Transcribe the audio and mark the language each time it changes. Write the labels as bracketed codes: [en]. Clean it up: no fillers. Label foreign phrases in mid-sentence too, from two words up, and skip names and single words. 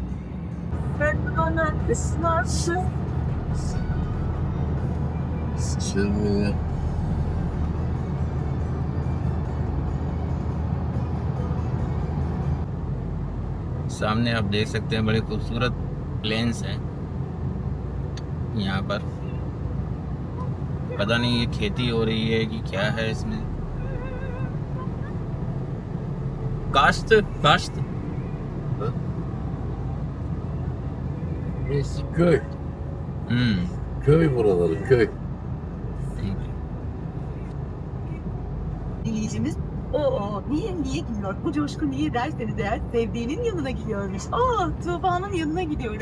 [hi] सामने आप देख सकते हैं बड़े खूबसूरत प्लेन्स हैं यहाँ पर। पता नहीं ये खेती हो रही है कि क्या है इसमें। काश्त [tr] Burası köy. Köy buraları, köy. Dinleyicimiz niye gidiyor? Bu coşku niye derseniz eğer sevdiğinin yanına gidiyormuş. Tuğba'nın yanına gidiyorum.